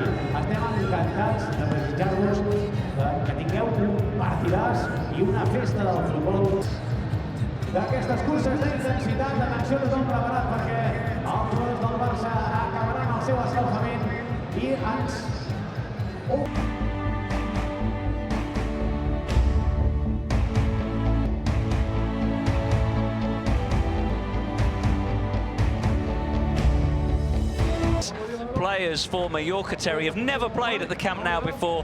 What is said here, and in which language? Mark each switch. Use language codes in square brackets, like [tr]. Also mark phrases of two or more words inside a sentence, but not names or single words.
[ca] Estem encantats de desitjar-vos que tingueu un partidàs i una festa del futbol. D'aquestes curses d'intensitat, d'atenció, tothom preparat perquè els jugadors del Barça acabaran el seu escalfament i ens... [en] Players for Mallorca, Terry, have never played at the Camp Nou before.